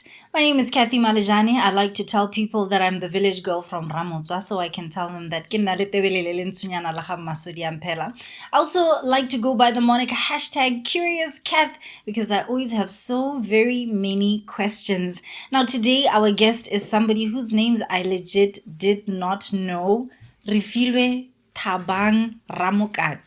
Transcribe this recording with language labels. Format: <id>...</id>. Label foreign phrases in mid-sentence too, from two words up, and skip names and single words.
<en>My name is Kathy Malajani. I like to tell people that I'm the village girl from Ramotswa, so I can tell them that</en> <tn>ke nna le tebele le lentshonyana la ga Masodi a mphela.</tn> <en>I also like to go by the moniker #CuriousCath because I always have so very many questions. Now, today, our guest is somebody whose names I legit did not know. Refilwe Thabang Ramokate.</en>